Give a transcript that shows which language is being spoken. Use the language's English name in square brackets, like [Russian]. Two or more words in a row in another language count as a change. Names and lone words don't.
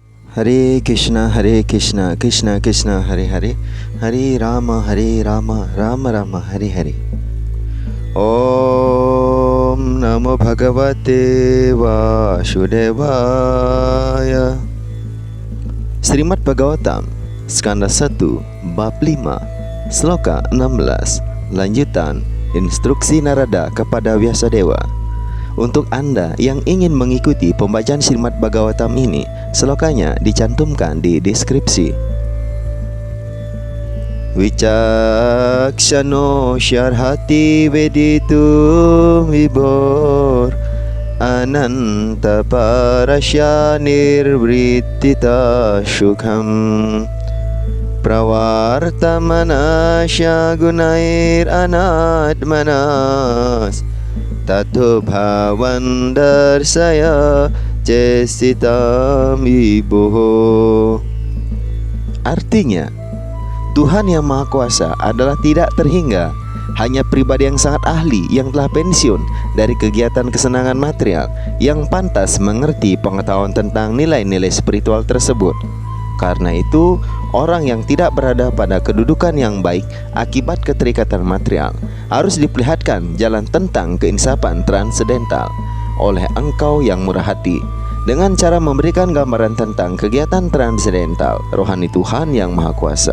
[Sanskrit] Hare Krishna, Krishna Krishna, Hare Hare, Hare Rama, Rama Rama, Hare Hare. Om Namo Bhagavate Vasudevaya. [Indonesian] Srimad Bhagavatam, Skanda 1, Bab 5, Sloka 16. Lanjutan instruksi Narada kepada Vyasadeva. Untuk Anda yang ingin mengikuti pembacaan Srimad Bhagavatam ini, selokanya dicantumkan di deskripsi. [Sanskrit] Wicaksano syarhati veditum vibor ananta parasya nirvrittita sukham pravartamanasya gunair anatmanas tato bhavan darsaya cesitam iboho. [Indonesian] Artinya, Tuhan yang Maha Kuasa adalah tidak terhingga, hanya pribadi yang sangat ahli yang telah pensiun dari kegiatan kesenangan material, yang pantas mengerti pengetahuan tentang nilai-nilai spiritual tersebut. Karena itu, orang yang tidak berada pada kedudukan yang baik akibat keterikatan material harus diperlihatkan jalan tentang keinsapan transendental oleh engkau yang murah hati, dengan cara memberikan gambaran tentang kegiatan transendental rohani Tuhan yang Maha Kuasa.